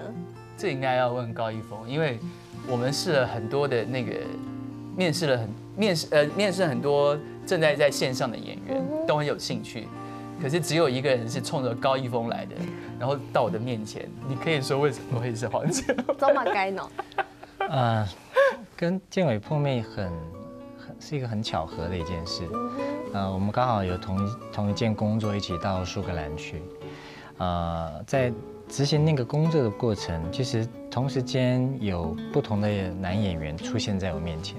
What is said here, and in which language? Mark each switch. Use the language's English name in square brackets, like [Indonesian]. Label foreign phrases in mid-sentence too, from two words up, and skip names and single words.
[Chinese] 这应该要问高一峰，因为我们试了很多的那个面试很多正在线上的演员，都很有興趣，可是只有一个人是冲着高一峰来的，然後到我的面前，你可以說為什麼會是黃建偉？這麼該呢？跟建偉碰面是一個很巧合的一件事。我們剛好有同一件工作一起到蘇格蘭去，在執行那個工作的過程，其實同時間有不同的男演員出現在我面前。